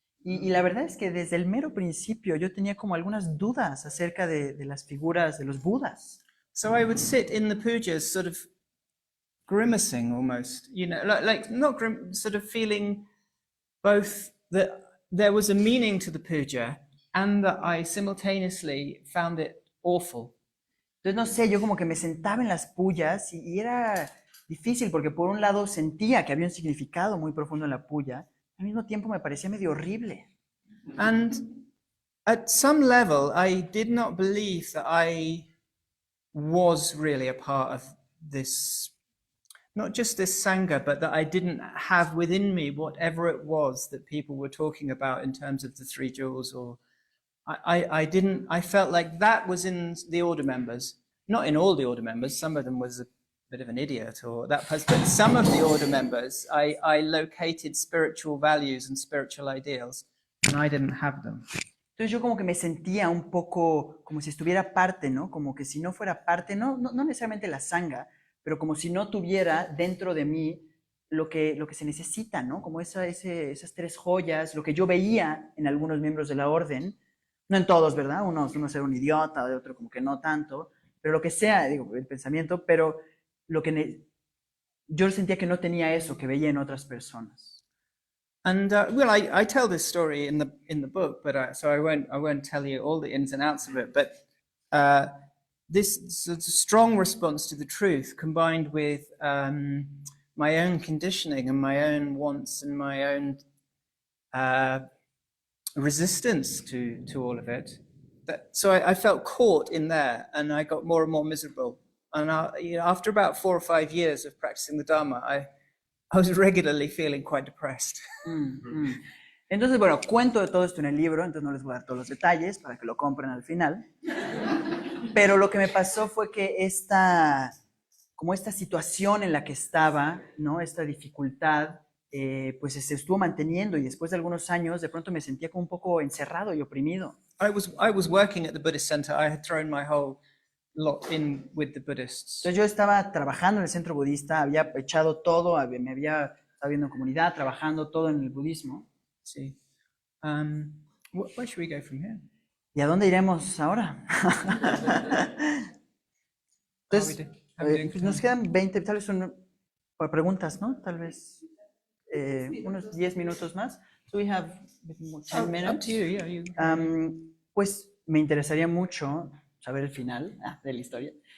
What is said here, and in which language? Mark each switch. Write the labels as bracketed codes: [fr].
[es] Y la verdad es que desde el mero principio yo tenía como algunas dudas acerca de las figuras de los Budas. [en] So I would sit in the pujas sort of grimacing almost, like not sort of feeling both that there was a meaning to the puja and that I simultaneously found it awful. [es] Entonces, no sé, yo como que me sentaba en las pullas y era difícil porque por un lado sentía que había un significado muy profundo en la puya, al mismo tiempo me parecía medio horrible. [en] And at some level, I did not believe that I was really a part of this, not just this Sangha, but that I didn't have within me whatever it was that people were talking about in terms of the three jewels, or I felt like that was in the order members, not in all the order members. Some of them was a bit of an idiot or that person, but some of the order members, I located spiritual values and spiritual ideals, and I didn't have them. [es] Entonces yo como que me sentía un poco como si estuviera parte, ¿no? Como que si no fuera parte, no necesariamente la sangha, pero como si no tuviera dentro de mí lo que se necesita, ¿no? Como esas tres joyas, lo que yo veía en algunos miembros de la orden. No en todos, ¿verdad? Uno era un idiota, de otro como que no tanto, pero lo que sea, digo, el pensamiento, pero lo que yo sentía que no tenía eso que veía en otras personas. [en] And well, I tell this story in the book, but so I won't tell you all the ins and outs of it. But this strong response to the truth, combined with my own conditioning and my own wants and my own resistance to all of it. So I felt caught in there, and I got more and more miserable. And after about 4 or 5 years of practicing the Dharma, I was regularly feeling quite depressed. [es] Entonces, bueno, cuento de todo esto en el libro, entonces no les voy a dar todos los detalles para que lo compren al final. Pero lo que me pasó fue que esta situación en la que estaba, ¿no? Esta dificultad, pues se estuvo manteniendo y después de algunos años de pronto me sentía como un poco encerrado y oprimido. [en] I was working at the Buddhist center. I had thrown my whole lot in with the Buddhists. [es] Entonces yo estaba trabajando en el centro budista, había echado todo, estaba viendo en comunidad, trabajando todo en el budismo. Sí. [en] Where should we go from here? [es] ¿Y a dónde iremos ahora? Entonces, pues nos quedan 20, tal vez son preguntas, ¿no? Tal vez unos 10 minutos más. [en] So we have 10 minutes. Up to you, yeah. [es] Pues me interesaría mucho saber el final de la historia.